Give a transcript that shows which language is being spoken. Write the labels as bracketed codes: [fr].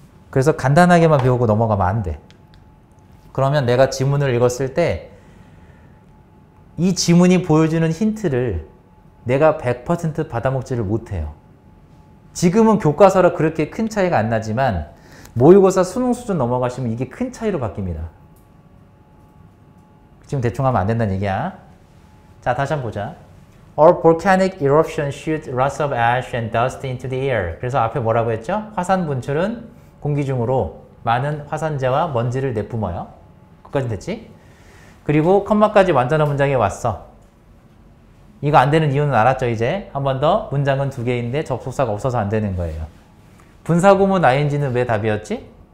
[ko] 그래서 간단하게만 배우고 넘어가면 안 돼. 그러면 내가 지문을 읽었을 때 이 지문이 보여주는 힌트를 내가 100% 받아먹지를 못해요. 지금은 교과서라 그렇게 큰 차이가 안 나지만 모의고사 수능 수준 넘어가시면 이게 큰 차이로 바뀝니다. 지금 대충 하면 안 된다는 얘기야. 자, 다시 한번 보자. [en] Or volcanic eruption shoots lots of ash and dust into the air. [ko] 그래서 앞에 뭐라고 했죠? 화산 분출은 공기 중으로 많은 화산재와 먼지를 내뿜어요. 거기까지 됐지? 그리고 컴마까지 완전한 문장에 왔어. 이거 안 되는 이유는 알았죠, 이제? 한 번 더. 문장은 두 개인데 접속사가 없어서 안 되는 거예요. 분사구문 ing는 왜 답이었지?